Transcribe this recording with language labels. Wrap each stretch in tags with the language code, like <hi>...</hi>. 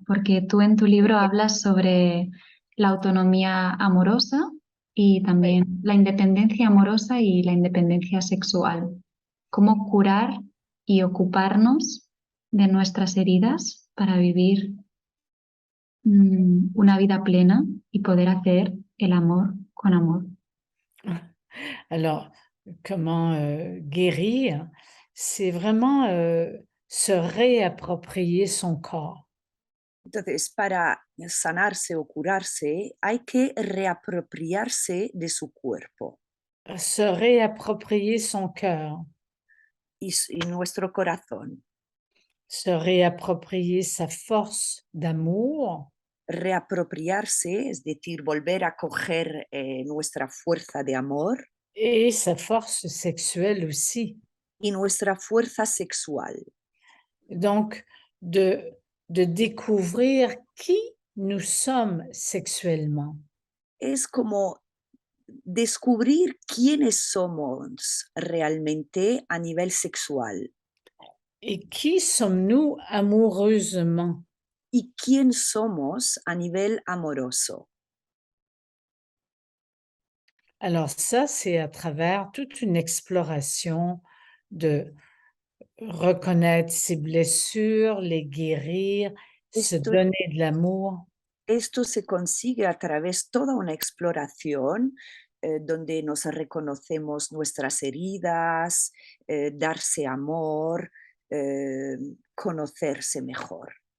<es>Porque tú en tu libro hablas sobre la autonomía amorosa y también la independencia amorosa y la independencia sexual. ¿Cómo curar y ocuparnos de nuestras heridas para vivir una vida plena y poder hacer el amor con amor?</es> <fr>Alors, comment guérir? C'est vraiment se réapproprier son corps.</fr> <es>Entonces, para sanarse o curarse, hay que reapropiarse de su cuerpo</es> <fr>Se réapproprier son cœur,</fr> <es>y nuestro corazón,</es> <fr>se réapproprier sa force d'amour</fr> <es>reapropiarse, es decir, volver a coger nuestra fuerza de amor</es> <fr>et sa force sexuelle aussi.</fr> <es>y nuestra fuerza sexual.</es> <fr>Donc, de découvrir qui nous sommes sexuellement.</fr> <es>Es como descubrir quiénes somos realmente a nivel sexual</es> <fr>Et qui sommes-nous amoureusement?</fr> <es>y quién somos a nivel amoroso.</es> <fr>Alors ça, c'est à travers toute une exploration de reconnaître ses blessures, les guérir, se</fr> <es>Esto</es> <fr>donner de l'amour.</fr> <es>Esto se consigue a través toda una exploración donde nos reconocemos nuestras heridas, darse amor, conocerse mejor.</es>